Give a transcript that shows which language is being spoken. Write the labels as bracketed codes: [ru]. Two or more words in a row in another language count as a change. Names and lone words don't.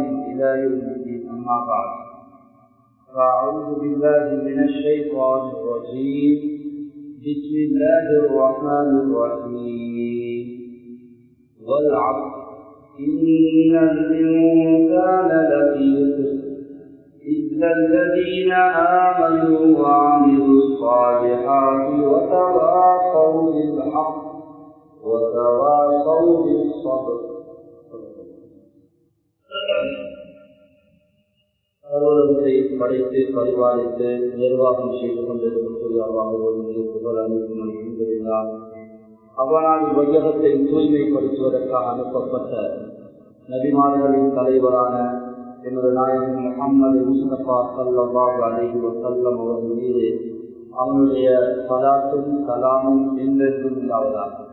[ar] إلى يوم الدين أما بعد فأعوذ بالله من الشيطان الرجيم بسم الله الرحمن الرحيم والعصر إن الإنسان لفي خسر إلا الذين آمنوا وعملوا الصالحات وتواصوا بالحق وتواصوا بالصبر. [ta] அலுவலகத்தை படைத்து பரிபாலித்து நிர்வாகம் செய்து கொண்டிருக்கக்கூடிய அவனால் வையகத்தை தூய்மைப்படுத்துவதற்காக அனுப்பப்பட்ட நபிமார்களின் தலைவரான எனது நாயகன் முஹம்மது முஸ்தபா [ar] صلى الله عليه وسلم [ta] அவர்கள் மீது அவனுடைய ஸலாத்தும் ஸலாமும் என்றென்றும் உண்டாவதாக.